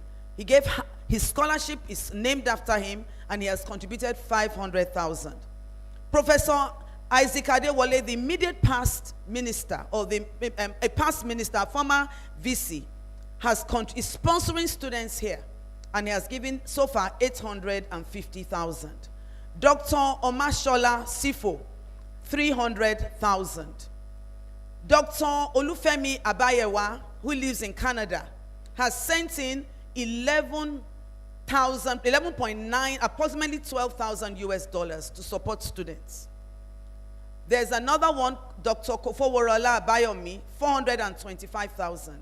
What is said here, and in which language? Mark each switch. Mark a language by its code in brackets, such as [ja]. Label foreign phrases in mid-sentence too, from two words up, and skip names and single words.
[en] He gave, his scholarship is named after him, and he has contributed 500,000. Professor Isaac Adewale, the immediate past minister, or a past minister, former VC, is sponsoring students here, and he has given so far 850,000. Dr. Omashola Sifo, 300,000. Dr. Olufemi Abayewa, who lives in Canada, has sent in 11.9, approximately $12,000 to support students. There's another one, Dr. Kofoworola Abayomi, 425,000.